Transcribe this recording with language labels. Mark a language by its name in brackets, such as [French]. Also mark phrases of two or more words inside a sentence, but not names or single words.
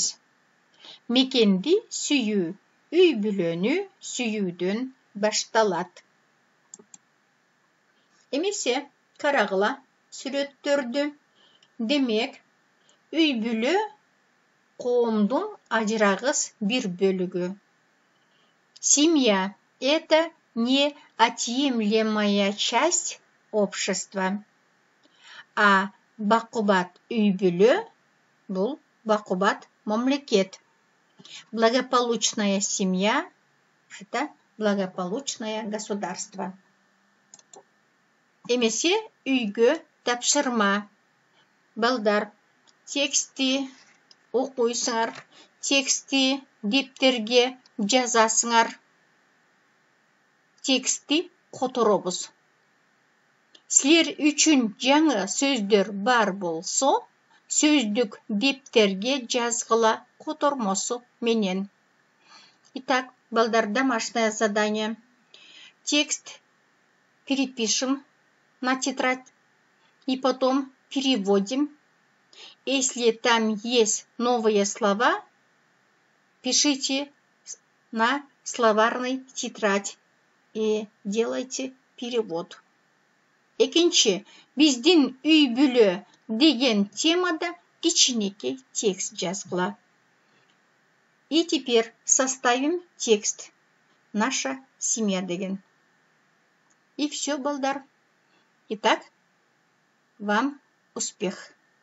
[Kyrgyz] Мекенди сүйүү, үй-бүлөнү сүйүүдөн башталат. Эмесе карагыла сүрөттөрдү. Демек, үй-бүлө коомдун ажырагыс бир бөлүгү. [Russian] Семья – это неотъемлемая часть общества. [Kyrgyz] А бакубат үй-бүлө – бул бакубат мамлекет. [Russian] Благополучная семья – это благополучное государство. [Kyrgyz] Эмесе үйгө тапшырма. Балдар, текстти окуйсуңар, текстти дептерге жазасыңар. Текстти которобуз. Силер үчүн жаңы сөздөр бар болсо, сөздүк дептерге жазгыла котормосу менен. [Russian] Итак, балдар, домашнее задание. Текст перепишем на тетрадь и потом переводим. Если там есть новые слова, пишите на словарный тетрадь и делайте перевод. [Kyrgyz] Экинчи, биздин үй-бүлө деген темада кичинекей текст жазгыла. [Russian] И теперь составим текст «Наша семья» деген. И все, балдар. Итак, вам успех!